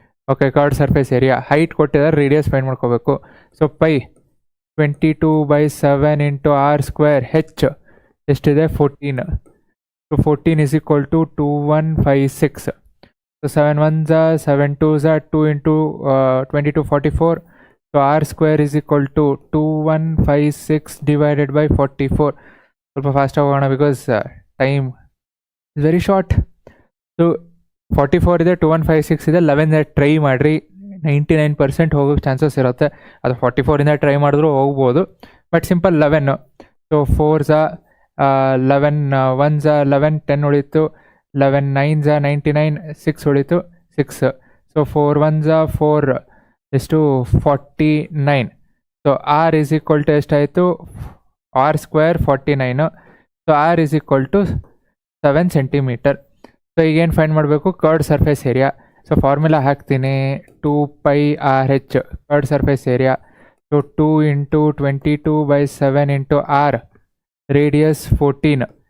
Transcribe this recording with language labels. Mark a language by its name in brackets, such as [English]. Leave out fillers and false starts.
[English] Okay, curved surface area. Height [Kannada] ಕೊಟ್ಟಿದ್ದಾರೆ, [English] radius find [Kannada] ಮಾಡ್ಕೋಬೇಕು. [English] So pi 22/7 into r square h [Kannada] ಎಷ್ಟಿದೆ [English] 14. So 14 is equal to 2156. So 7 1s are 7 2s are 2 into 22 44. So r square is equal to 2156 divided by 44. [Kannada] ಸ್ವಲ್ಪ fast ಆಗೋಣ [English] Because time is very short. [Kannada] So 44 ಇದೆ, 2156 ಇದೆ. 11 try ಮಾಡಿರಿ, 99% ಹೋಗೋಕ್ಕೆ chances ಇರುತ್ತೆ. ಅದು 44 try ಮಾಡಿದ್ರು ಹೋಗ್ಬೋದು, but simple 11. So 4s 11, 1s 11, 10 ಉಳಿತು. 11 9s 99, 6 ಉಳಿತು 6. ಸೊ 4 1s 4 ಎಷ್ಟು 49. [English] so r is equal to [Kannada] ಎಷ್ಟಾಯಿತು, [English] R square 49. So r is equal to 7 centimetre. So [Kannada] ಈಗೇನು [English] find [Kannada] ಮಾಡಬೇಕು, [English] Curved surface area. So formula [Kannada] ಹಾಕ್ತೀನಿ, [English] 2πRh curved surface area. So 2 into 22/7 into r, radius 14.